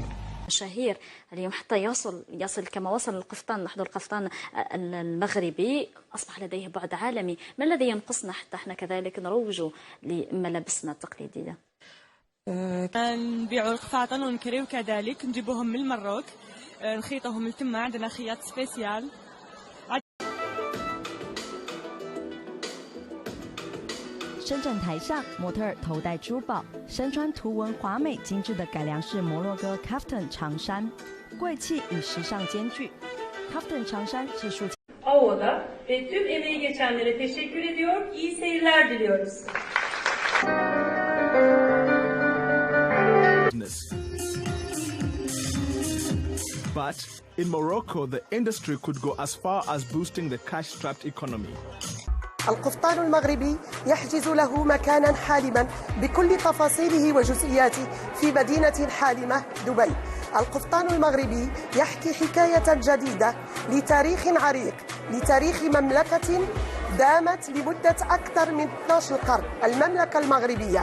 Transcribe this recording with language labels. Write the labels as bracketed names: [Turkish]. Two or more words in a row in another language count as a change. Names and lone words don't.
[Arabic] شهير اليوم حتى يصل كما وصل القفطان، نحن القفطان المغربي أصبح لديه بعد عالمي. ما الذي ينقصنا حتى احنا كذلك نروج لملابسنا التقليدية؟ نبيعوا القفاطن ونكريو كذلك، نجيبوهم من المروك، نخيطوهم لتما، عندنا خياط سبيسيال. [Chinese] 伸展台上，模特头戴珠宝，身穿图文华美精致的改良式摩洛哥 kaftan 长衫，贵气与时尚兼具。kaftan 长衫是数。 [Turkish] Avo'da ve tüm emeği geçenlere teşekkür ediyor. İyi seyirler diliyoruz. [English] But in Morocco, the industry could go as far as boosting the cash-strapped economy. [Arabic] القفطان المغربي يحجز له مكانا حالما بكل تفاصيله وجزئياته في مدينة حالمة دبي. القفطان المغربي يحكي حكاية جديدة لتاريخ عريق، لتاريخ مملكة دامت لمدة أكثر من 12 قرن، المملكة المغربية.